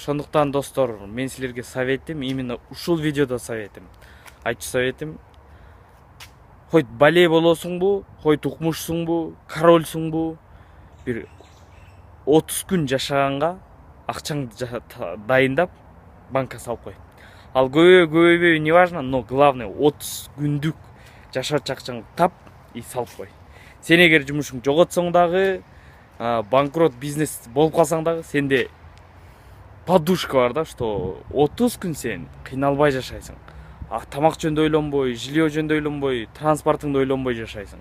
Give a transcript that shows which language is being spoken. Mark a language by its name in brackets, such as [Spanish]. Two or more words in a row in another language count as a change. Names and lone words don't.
[Kyrgyz] Ошондуктан достор, мен силерге советим, именно ушул видеодо советим, айтчу советим, хоть бале болосуңбу, хоть укмушсуңбу, корольсуңбу, бир 30 күн жашаганга акчаңды дайындап банкка салып кой. Ал көбөйбөйбү [Russian] не важно, но главное [Kyrgyz] 30 күндүк жашачу акчаңды тап и салып кой. Сен эгер жумушуң жоготсоң дагы, банкрот бизнес болуп калсаң дагы, сенде подушка бар да, что 30 күн сен кыйналбай жашайсың. Тамак жөнүндө ойлонбой, жилье жөнүндө ойлонбой, транспортуңду ойлонбой жашайсың.